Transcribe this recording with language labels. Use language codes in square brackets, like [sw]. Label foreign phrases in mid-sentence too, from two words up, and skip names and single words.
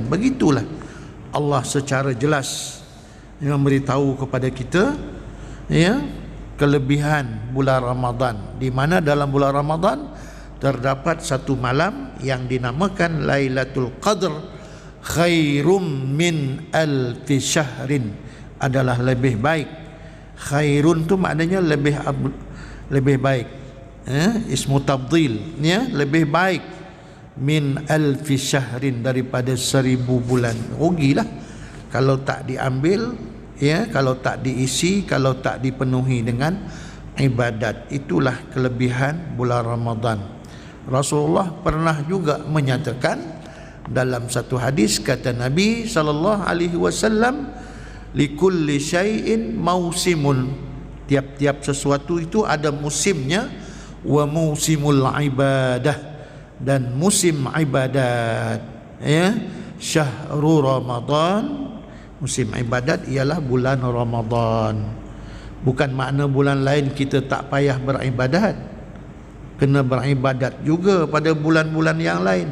[ms] Begitulah Allah secara jelas memberitahu kepada kita, ya, kelebihan bulan Ramadan, di mana dalam bulan Ramadan terdapat satu malam yang dinamakan Lailatul Qadr, [ar] خير من ألف شهر, [ms] adalah lebih baik. Khairun tu maknanya lebih baik, [ar] اسم تفضيل, [ms] ya, lebih baik, [ar] من ألف شهر, [ms] daripada 1000 bulan. Rugilah kalau tak diambil, ya, kalau tak diisi, kalau tak dipenuhi dengan ibadat. Itulah kelebihan bulan Ramadan. Rasulullah pernah juga menyatakan dalam satu hadis, kata Nabi [ar] صلى الله عليه وسلم, لكل شيء موسم, [ms] tiap-tiap sesuatu itu ada musimnya, [ar] وموسم العبادة, [ms] dan musim ibadat, ya, [ar] شهر رمضان, [ms] musim ibadat ialah bulan Ramadan. Bukan makna bulan lain kita tak payah beribadat, kena beribadat juga pada bulan-bulan yang lain.